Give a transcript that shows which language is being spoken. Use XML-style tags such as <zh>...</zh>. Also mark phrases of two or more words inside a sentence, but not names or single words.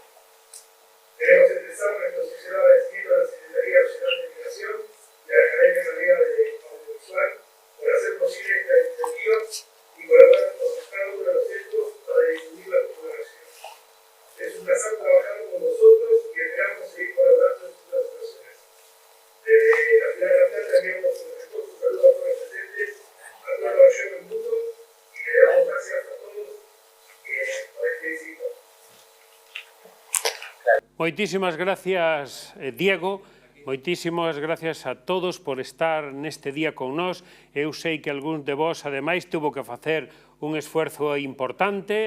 <es>Queremos expresar nuestro sincero agradecimiento a la Secretaría Nacional de Migración y a la Academia Galega de Audiovisual por hacer posible esta iniciativa y por habernos dejado uno de los centros para difundir la cooperación. Es un placer trabajar con vosotros y esperamos seguir colaborando en futuras ocasiones. Desde la ciudad de La Plata enviamos un respetuoso saludo a todos los presentes, a todos los gallegos del mundo y le damos gracias a todos por este éxito.</es> <gl>Moitísimas gracias, Diego. Moitísimas gracias a todos por estar neste día con nós. Eu sei que algúns de vos, ademais, tuvo que facer un esfuerzo importante.</gl>